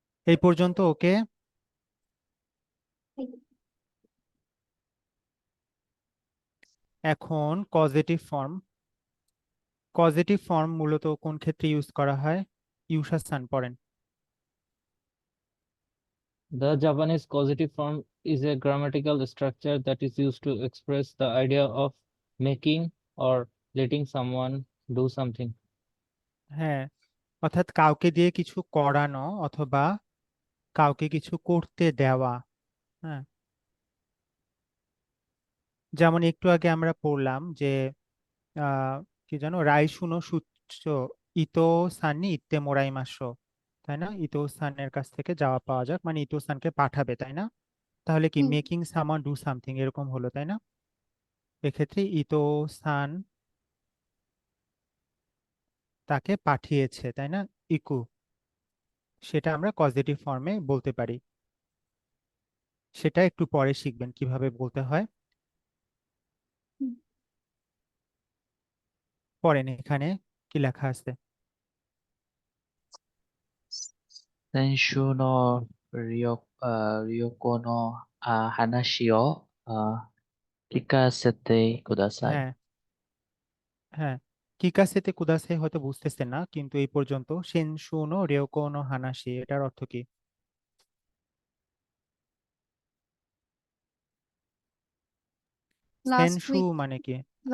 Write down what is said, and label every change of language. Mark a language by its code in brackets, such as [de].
[bn] এই পর্যন্ত ওকে। [en] হাই [bn] এখন কজেটিভ ফর্ম। কজেটিভ ফর্ম মূলত কোন ক্ষেত্রে ইউজ করা হয়? ইউসাসান পড়েন। [en] The Japanese causative form is a grammatical structure that is used to express the idea of making or letting someone do something. [bn] হ্যাঁ, অর্থাৎ কাউকে দিয়ে কিছু করানো অথবা কাউকে কিছু করতে দেওয়া। হ্যাঁ, যেমন একটু আগে আমরা পড়লাম যে কি জানো, [ja] রাইশুনো সুচ্চ ইতো সানি ইত্তে মোরাই মাসো, [bn] তাই না? ইতো সানের কাছ থেকে যাওয়া পাওয়া যাক, মানে ইতো সানকে পাঠাবে, তাই না? তাহলে কি হুম [en] making someone do something [bn] এরকম হলো, তাই না? এক্ষেত্রে ইতো সান তাকে পাঠিয়েছে, তাই না? ইকু, সেটা আমরা কজেটিভ ফর্মে বলতে পারি। সেটা একটু পরে শিখবেন কিভাবে বলতে হয়। হুম, পড়েন এখানে কি লেখা আছে। [ja] 先週の旅行の話を聞かせてください。 [bn] হ্যাঁ হ্যাঁ, [ja] কিকাসেতে কুদাসে [bn] হয়তো বুঝতেছেন না, কিন্তু এই পর্যন্ত [ja] সেনশুনো রিয়োকোনো হানাসি [bn] এটার অর্থ কি? [en] last [ja] সেনশু [en] উইক [bn] মানে কি? হ্যাঁ,